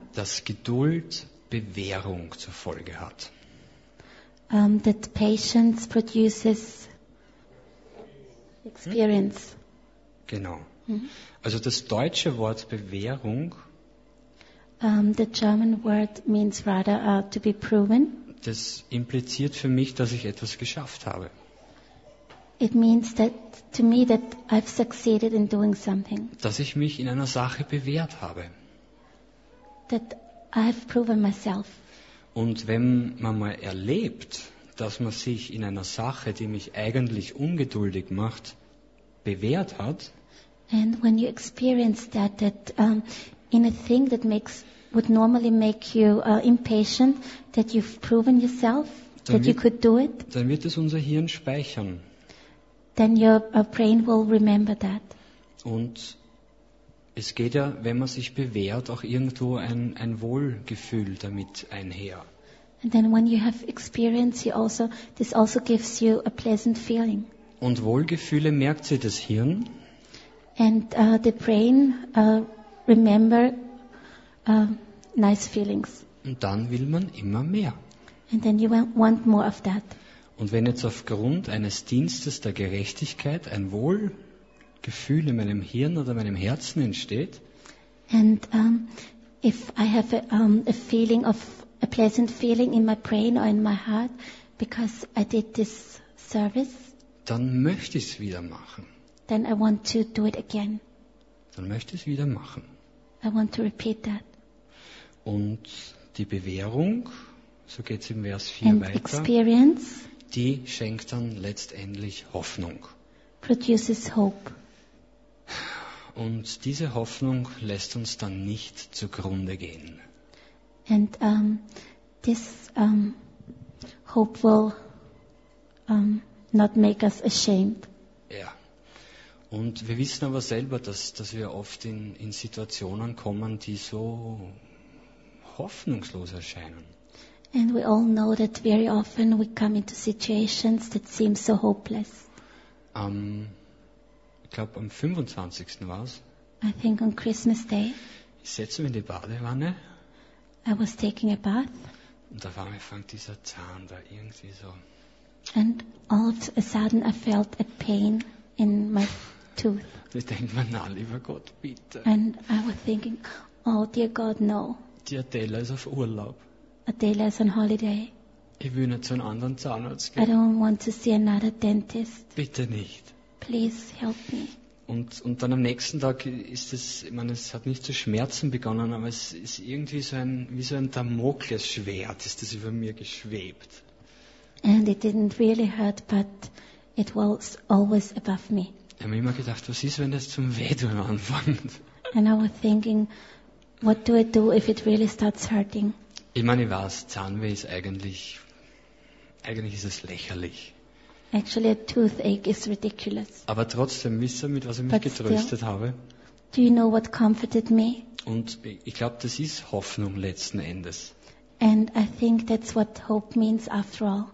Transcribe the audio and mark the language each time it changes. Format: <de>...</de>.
<de>dass Geduld Bewährung zur Folge hat.</de> <en>That patience produces experience.</en> <de>Genau. Mhm. Also das deutsche Wort Bewährung,</de> <en>the German word means rather to be proven.</en> <de>Das impliziert für mich, dass ich etwas geschafft habe.</de> <en>It means that to me that I've succeeded in doing something.</en> <de>Dass ich mich in einer Sache bewährt habe.</de> <en>That I've proven myself.</en> <de>Und wenn man mal erlebt, dass man sich in einer Sache, die mich eigentlich ungeduldig macht, bewährt hat.</de> <en>And when you experience that in a thing that would normally make you impatient, that you've proven yourself, that you could do it.</en> <de>Dann wird es unser Hirn speichern.</de> <en>Then your brain will remember that.</en> <de>Und es geht ja, wenn man sich bewährt, auch irgendwo ein Wohlgefühl damit einher.</de> <en>And then when you have experience, this also gives you a pleasant feeling.</en> <de>Und Wohlgefühle merkt sich das Hirn.</de> <en>And the brain remember nice feelings.</en> <de>Und dann will man immer mehr.</de> <en>And then you want more of that.</en> <de>Und wenn jetzt aufgrund eines Dienstes der Gerechtigkeit ein Wohlgefühl in meinem Hirn oder meinem Herzen entsteht,</de> <en>and if I have a feeling of a pleasant feeling in my brain or in my heart because I did this service,</en> <de>dann möchte ich es wieder machen.</de> <en>Then I want to do it again.</en> <de>Dann möchte ich es wieder machen.</de> <en>I want to repeat that.</en> <de>Und die Bewährung, so geht es im Vers 4</de> <en>and</en> <de>weiter,</de> <en>experience,</en> <de>die schenkt dann letztendlich Hoffnung.</de> <en>Produces hope.</en> <de>Und diese Hoffnung lässt uns dann nicht zugrunde gehen.</de> <en>And this hope will not make us ashamed.</en> <de>Ja. Und wir wissen aber selber, dass wir oft in Situationen kommen, die so hoffnungslos erscheinen.</de> <en>And we all know that very often we come into situations that seem so hopeless.</en> <de>Ich glaube am 25. war es.</de> <en>I think on Christmas Day.</en> <de>Ich setze mich in die Badewanne.</de> <en>I was taking a bath.</en> <de>Und auf einmal fängt dieser Zahn da irgendwie so.</de> <en>And all of a sudden I felt a pain in my tooth.</en> <de>Und ich denke mir, na lieber Gott, bitte.</de> <en>And I was thinking, oh dear God, no.</en> <de>Die Adela ist auf Urlaub.</de> <en>Adela is on holiday.</en> <de>Ich will nicht zu einem anderen Zahnarzt gehen.</de> <en>I don't want to see another dentist.</en> <de>Bitte nicht.</de> <en>Please help me.</en> <de>Und dann am nächsten Tag ist es, ich meine, es hat nicht zu Schmerzen begonnen, aber es ist irgendwie so ein, wie so ein Damoklesschwert, ist das über mir geschwebt.</de> <en>And it didn't really hurt, but it was always above me.</en> <de>Ich habe immer gedacht, was ist, wenn das zum Wehtun anfängt?</de> <en>And I was thinking, what do I do if it really starts hurting?</en> <de>Ich meine, ich weiß, Zahnweh ist eigentlich ist es lächerlich.</de> <en>Actually, a toothache is ridiculous.</en> <de>Aber trotzdem, wisst ihr, mit was ich mich getröstet habe?</de> <en>Do you know what comforted me?</en> <de>Und ich glaube, das ist Hoffnung letzten Endes.</de> <en>And I think that's what hope means after all.</en>